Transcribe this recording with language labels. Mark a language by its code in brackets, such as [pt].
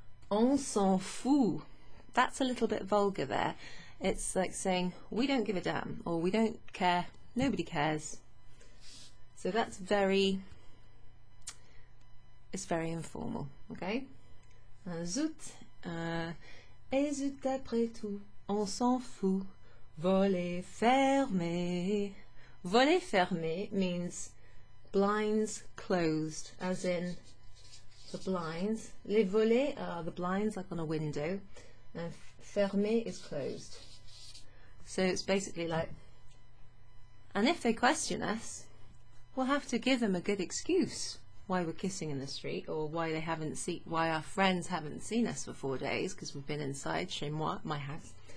[fr] On s'en fout, [en] that's a little bit vulgar there. It's like saying, we don't give a damn, or we don't care, nobody cares. So that's very, it's very informal, okay? [fr] Zut, et zut après tout, on s'en fout. Volet fermé. Volet fermé [en] means blinds closed, as in the blinds. [fr] Les volets [en] are the blinds, like on a window, and fermé is closed. So it's basically like, and if they question us, we'll have to give them a good excuse why we're kissing in the street, or why they haven't why our friends haven't seen us for 4 days because we've been inside [fr] chez moi, [en] my house.